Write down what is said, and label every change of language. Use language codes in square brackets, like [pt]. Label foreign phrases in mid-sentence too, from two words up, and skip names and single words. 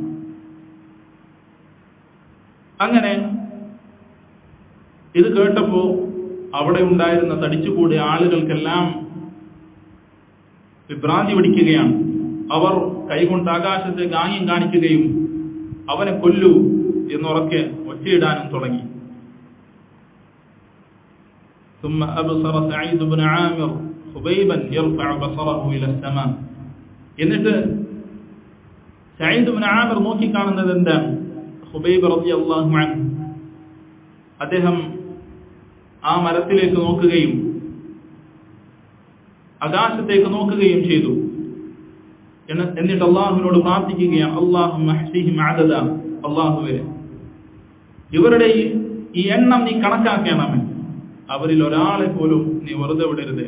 [ml] അങ്ങനെ ഇത് കേട്ടപ്പോ അവിടെ ഉണ്ടായിരുന്ന തടിച്ചുകൂടിയ ആളുകൾക്കെല്ലാം വിഭ്രാന്തി പിടിക്കുകയാണ്. അവർ കൈകൊണ്ട് ആകാശത്തേക്ക് ആംഗ്യം കാണിക്കുകയും അവനെ കൊല്ലൂ എന്നുറക്കെ ഒച്ചയിടാനും തുടങ്ങി. [ar] ثم أبصر سعيد بن عامر خبيبا يرفع بصره إلى السماء. [ml] എന്നിട്ട് സഈദ് ഇബ്നു ആമിർ നോക്കി കാണുന്നത് എന്താണ്? ഖുബൈബ് [ar] رضي الله عنه [ml] അദ്ദേഹം ആ മരത്തിലേക്ക് നോക്കുകയും ആകാശത്തേക്ക് നോക്കുകയും ചെയ്തു. എന്നിട്ട് അല്ലാഹുവിനോട് പ്രാർത്ഥിക്കുകയാണ്, [ar] اللهم أحصهم عددا, [ml] അല്ലാഹുവേ ഇവരുടെ ഈ എണ്ണം നീ കണക്കാക്കണമേ, അവരിൽ ഒരാളെ പോലും നീ വെറുതെ വിടരുത്.